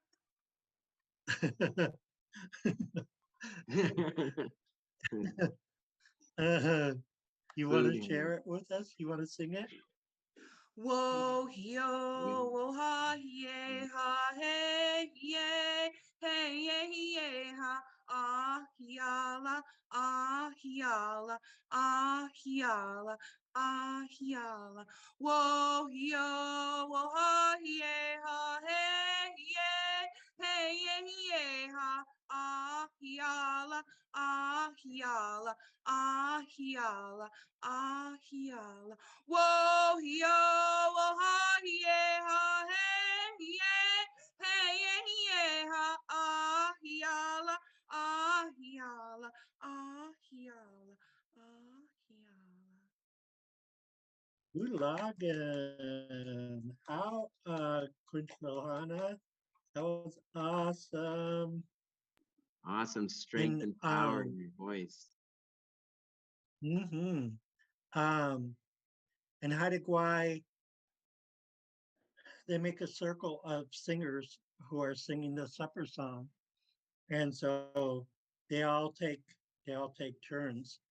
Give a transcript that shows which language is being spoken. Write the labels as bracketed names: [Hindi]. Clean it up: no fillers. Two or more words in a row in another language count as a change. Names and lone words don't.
[English] You want to share it with us? You want to sing it? Whoa, yo, whoa, ha, yeah, ha, hey, yeah, hey, yeah, yeah, ha, yala, yala, yala, yala. Whoa, yo, whoa, ha, yeah, ha, hey, yeah, hey, yeah, yeah, ha, yala, yala, yala, yala. Whoa, yo, whoa, ha, yeah, ha, hey, yeah, hey, yeah, yeah, ha, yala, yala, yala, yala. Ulagan. How, Kuntal Hana? That was awesome. Awesome strength and power in your voice. Mm-hmm. In Haida they make a circle of singers who are singing the supper song, and so they all take turns.